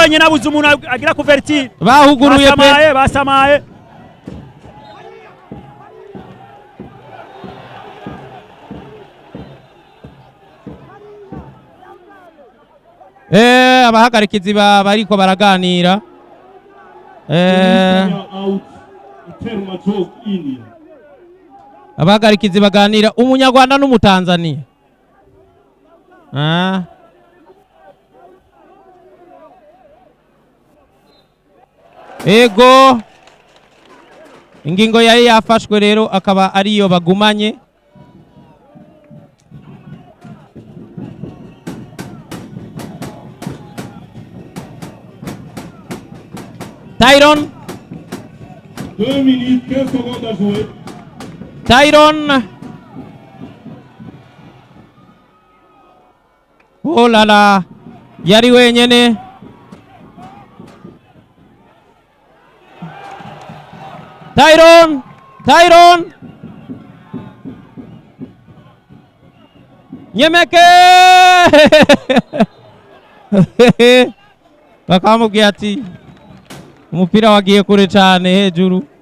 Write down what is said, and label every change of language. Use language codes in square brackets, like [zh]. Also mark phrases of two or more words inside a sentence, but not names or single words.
[rn] wenyine abuze umuntu agira kuvertir. Bahuguruye pe. Basamaye. Abahagarikizi bariko baraganira. Out. Terma joke in. Abahagarikizi baganira umunyarwanda n'umutanzania. Ego. Ingingo yari yafashwe rero akaba ariyo bagumanye. Tyron. [fr] 2 minutes 15 secondes à jouer. Tyron. Oh la la. [rn] Yari wenyene. Tyron. Nyemeke. Bakamubwiye ati umupira wagiye kure cyane hejuru.